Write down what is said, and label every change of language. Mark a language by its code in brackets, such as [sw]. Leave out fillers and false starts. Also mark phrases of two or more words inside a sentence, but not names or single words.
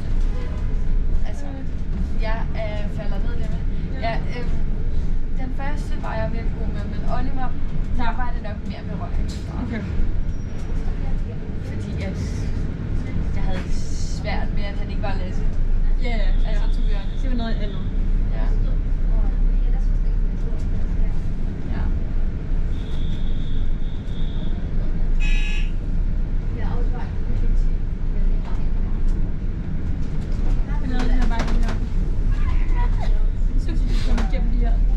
[da] Altså, jeg falder ned der med. Ja, den første var jeg virkelig god med, men Oliver, der var det nok mere berøring. Okay. Fordi jeg havde det svært med, at han ikke var Lasse. Ja, ja. Altså, [en] to be honest. [da] Det var noget andet. Ja. Ja. Men noget af det her bare det her. Jeg synes, vi skal komme igennem de her.